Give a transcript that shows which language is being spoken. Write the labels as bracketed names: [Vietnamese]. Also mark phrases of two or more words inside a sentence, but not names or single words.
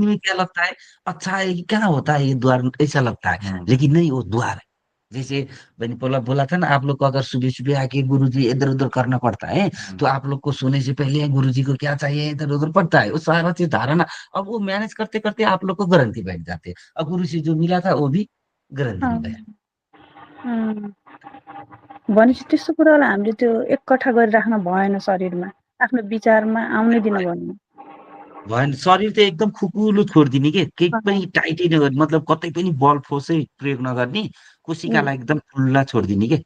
[Hindi] दिखने में क्या लगता है, अच्छा है, ये क्या होता है ये द्वार, ऐसा लगता है, लेकिन नहीं, वो द्वार है। जैसे मैंने बोला बोला था ना, आप लोग को अगर सुबह सुबह आके गुरुजी इधर उधर करना पड़ता है, तो आप लोग को सोने से पहले गुरुजी को क्या चाहिए इधर उधर पड़ता है, वो सारा चीज धारणा। अब वो मैनेज करते करते आप लोग को ग्रंथि बैठ जाते हैं, अब गुरु से जो मिला था वो भी ग्रंथि में बैठ। [Nepali] अँ, भनेपछि त्यस्तो कुरालाई हामीले त्यो एककठा गरिराख्न भएन शरीरमा, आफ्नो विचारमा आउनै दिन भएन। भएन, शरीर त एकदम खुकुलो छोडिदिने के, केही पनि टाइटै नगर्ने, मतलब कतै पनि बल फोर्सै प्रयोग नगर्ने, कोशिकालाई एकदम खुल्ला छोडिदिने के।